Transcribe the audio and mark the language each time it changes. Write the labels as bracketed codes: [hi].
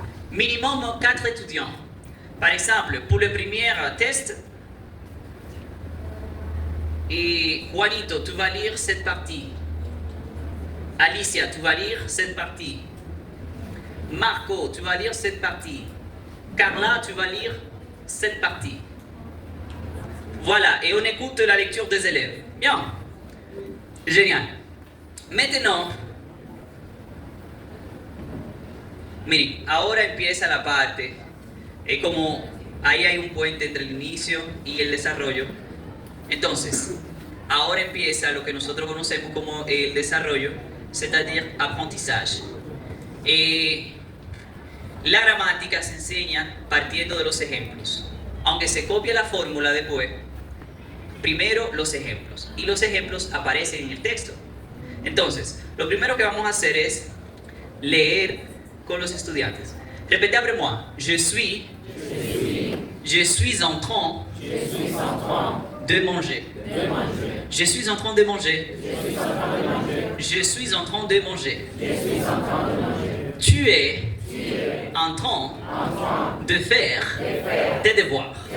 [fr] Minimum 4 étudiants. Par exemple, pour le premier test, et Juanito, tu vas lire cette partie. Alicia, tu vas lire cette partie. Marco, tu vas lire cette partie. Carla, tu vas lire cette partie. Voilà, et on écoute la lecture des élèves. Bien. Génial. [es] Maintenant, miren, ahora empieza la parte. Es como ahí hay un puente entre el inicio y el desarrollo. Entonces, ahora empieza lo que nosotros conocemos como el desarrollo, [fr] c'est-à-dire [es] aprendizaje. La gramática se enseña partiendo de los ejemplos. Aunque se copia la fórmula después, primero los ejemplos. Y los ejemplos aparecen en el texto. Entonces, lo primero que vamos a hacer es leer con los estudiantes. [fr] Répétez après moi. Je suis en train de manger. Je suis en train de manger. Je suis en train de manger. Tu es en train de faire tes devoirs.